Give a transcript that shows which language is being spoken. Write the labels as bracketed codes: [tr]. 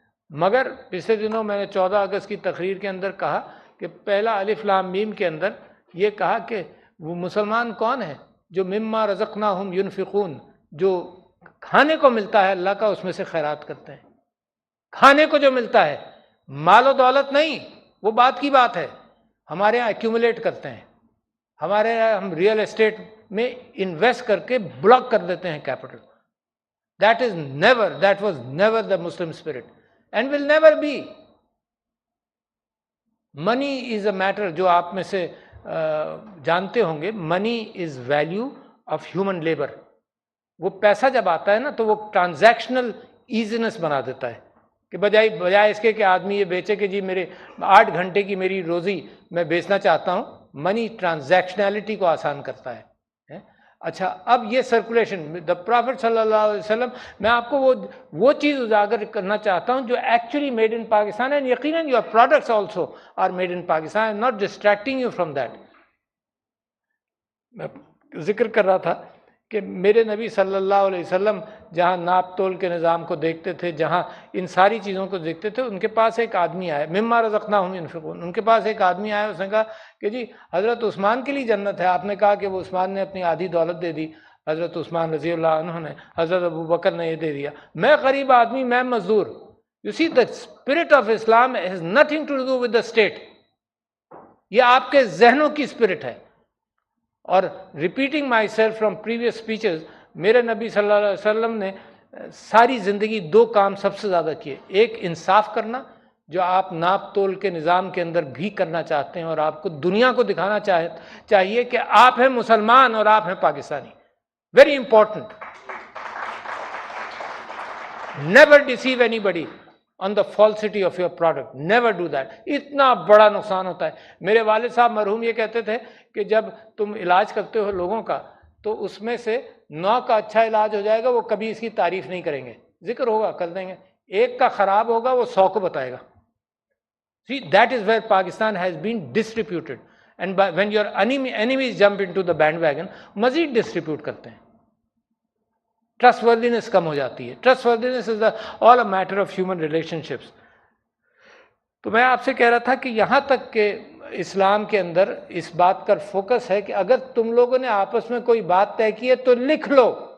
[ur] مگر پچھلے دنوں میں نے 14 اگست کی تقریر کے اندر کہا کہ پہلا الف لام میم کے اندر یہ کہا کہ وہ مسلمان کون ہے جو [ar] مما رزقناہم ینفقون، [ur] جو کھانے کو ملتا ہے اللہ کا اس میں سے خیرات کرتے ہیں. کھانے کو جو ملتا ہے، مال و دولت نہیں، وہ بات کی بات ہے. ہمارے یہاں ایکیومولیٹ کرتے ہیں، ہمارے یہاں ہم ریئل اسٹیٹ میں انویسٹ کر کے بلاک کر دیتے ہیں capital. [en] That was never the Muslim spirit and will never be. Money is a matter [ur] جو آپ میں سے جانتے ہوں گے. [en] money is value of human labor. [ur] وہ پیسہ جب آتا ہے نا تو وہ ٹرانزیکشنل ایزینس بنا دیتا ہے کہ بجائے اس کے کہ آدمی یہ بیچے کہ جی میرے 8 گھنٹے کی میری روزی میں بیچنا چاہتا ہوں. منی ٹرانزیکشنلٹی کو آسان کرتا ہے. اچھا اب یہ سرکولیشن دا پرافٹ صلی اللہ علیہ وسلم، میں آپ کو وہ چیز اجاگر کرنا چاہتا ہوں جو [en] actually made in Pakistan [ur] ہے. [en] یقیناً your products also are made in Pakistan. Not distracting you from that. [ur] میں ذکر کر رہا تھا کہ میرے نبی صلی اللہ علیہ وسلم جہاں ناپ تول کے نظام کو دیکھتے تھے، جہاں ان ساری چیزوں کو دیکھتے تھے، ان کے پاس ایک آدمی آیا، [ar] مما رزقناہم ینفقون. [ur] ان کے پاس ایک آدمی آیا، اس نے کہا کہ جی حضرت عثمان کے لیے جنت ہے. آپ نے کہا کہ وہ عثمان نے اپنی آدھی دولت دے دی، حضرت عثمان رضی اللہ عنہ نے، حضرت ابو بکر نے یہ دے دیا. میں غریب آدمی، میں مزدور. [en] You see the spirit of Islam has nothing to do with the state. [ur] یہ آپ کے ذہنوں کی اسپرٹ ہے. اور [en] repeating myself from previous speeches, [ur] میرے نبی صلی اللہ علیہ وسلم نے ساری زندگی 2 کام سب سے زیادہ کیے. ایک انصاف کرنا، جو آپ ناپ تول کے نظام کے اندر بھی کرنا چاہتے ہیں، اور آپ کو دنیا کو دکھانا چاہیے کہ آپ ہیں مسلمان اور آپ ہیں Pakistani. [en] Very important. Never deceive anybody on the falsity of your product. Never do that. [ur] اتنا بڑا نقصان ہوتا ہے. میرے والد صاحب مرحوم یہ کہتے تھے کہ جب تم علاج کرتے ہو لوگوں کا تو اس میں سے 9 کا اچھا علاج ہو جائے گا، وہ کبھی اس کی تعریف نہیں کریں گے. ذکر ہوگا کر دیں گے. 1 کا خراب ہوگا، وہ 100 کو بتائے گا. [en] See, that is where Pakistan has been distributed. And when your enemies jump into the bandwagon, [ur] مزید ڈسٹریبیوٹ کرتے ہیں. [en] trustworthiness [ur] کم ہو جاتی ہے. [en] Trustworthiness is all a matter of human relationships. [ur] تو میں آپ سے کہہ رہا تھا کہ یہاں تک کہ اسلام کے اندر اس بات کا فوکس ہے کہ اگر تم لوگوں نے آپس میں کوئی بات طے کی ہے تو لکھ لو.